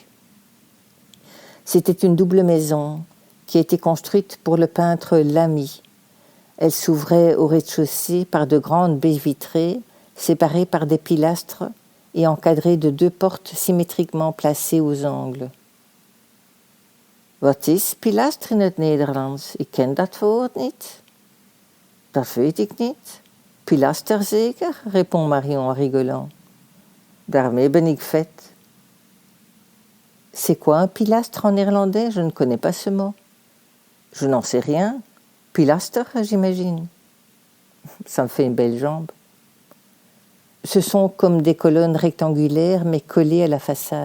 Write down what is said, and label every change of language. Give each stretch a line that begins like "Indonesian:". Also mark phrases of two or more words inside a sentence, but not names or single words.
French: C'était une double maison qui a été construite pour le peintre Lamy. Elle s'ouvrait au rez-de-chaussée par de grandes baies vitrées, séparées par des pilastres et encadrées de 2 portes symétriquement placées aux angles.
Dutch: Wat is pilaster in het Nederlands? Ik ken dat woord niet. Dat weet ik niet. Pilaster zeker?
French: Répond Marion en rigolant.
Dutch: Daarmee ben ik faite.
French: C'est quoi un pilastre en néerlandais? Je ne connais pas ce mot. Je n'en sais rien. Pilaster, j'imagine. Ça me fait une belle jambe. Ce sont comme des colonnes rectangulaires mais collées à la façade.